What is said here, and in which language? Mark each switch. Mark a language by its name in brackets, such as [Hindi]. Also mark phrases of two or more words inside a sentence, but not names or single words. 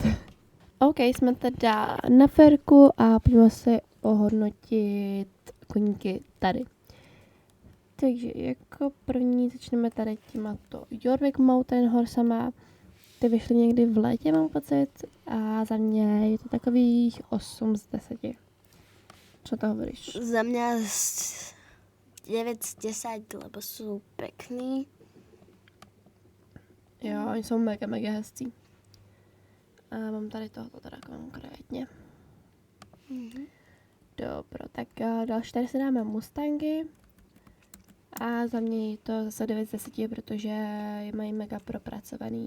[Czech] OK, jsme teda na Fairku a pojďme se ohodnotit koníky tady. Takže jako první začneme tady těmato Jorvik Mountain Horsama. Ty vyšly někdy v létě, mám pocit. A za mě je to takových 8 z 10. [Slovak] Co to hovoríš? Za mňa 9 z 10, lebo sú pekní. [Czech] Jo, oni jsou mega hezcí. A mám tady tohoto teda konkrétně. Dobro, tak další tady si dáme Mustangy. A za mě je to zase 9 z 10, protože je mají mega propracovaný.